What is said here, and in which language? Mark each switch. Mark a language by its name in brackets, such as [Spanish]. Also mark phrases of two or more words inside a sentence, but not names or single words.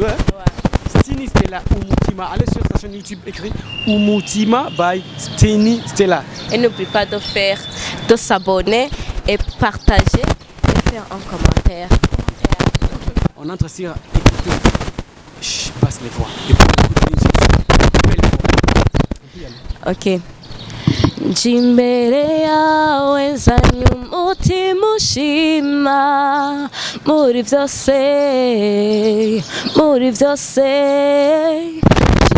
[French] Steny Stella Umutima. Allez sur sa chaîne YouTube, écrit Umutima by Steny Stella. Et n'oublie pas de s'abonner et partager et faire un commentaire. On entre sur écouter. Chut, passe les voix. Ok. [Kinyarwanda] Jimbere yawe nzanye umutima ushima muri byose